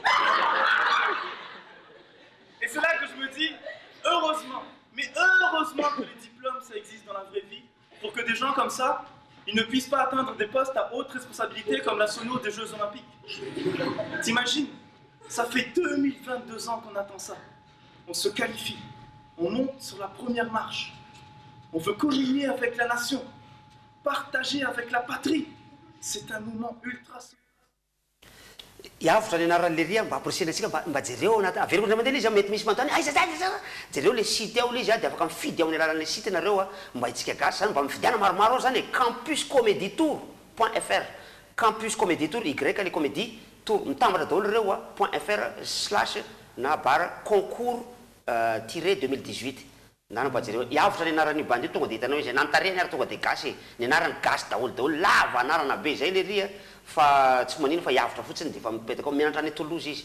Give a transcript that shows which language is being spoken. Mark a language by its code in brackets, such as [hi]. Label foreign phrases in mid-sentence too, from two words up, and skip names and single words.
[fr] Et c'est là que je me dis, heureusement, mais heureusement que les diplômes, ça existe dans la vraie vie, pour que des gens comme ça, ils ne puissent pas atteindre des postes à haute responsabilité comme la sono des Jeux Olympiques. T'imagines? Ça fait 2022 ans qu'on attend ça. On se qualifie, on monte sur la première marche. On veut communier avec la nation, partager avec la patrie. C'est un moment ultra... [mg] Hiavotra ny anaran'le ria mba amporisena antsika mba jereo anaty averiko ndray mandeha izy mety misy manontany aiza jereo le site ao le izy dia afaka mifidy ao amin'ny alalan'le site nareo mba hitsika gasy zany mba mifidiana maromaro ao zany campus comédie tour.fr campus comédie tour y le comédie tour mitambatra daholo ireo .fr/ na bara concours tiré 2018 na mba jereo hiavotra ny anaran'io bandy io tonga dia hitanao izy nantarehany ary tonga dia gasy ny anarany gasy daholo lava anarana be zay le ria fa tsy manino fa hiavotra fotsiny dia fa mipetaka ao mianatra any Toulouse izy.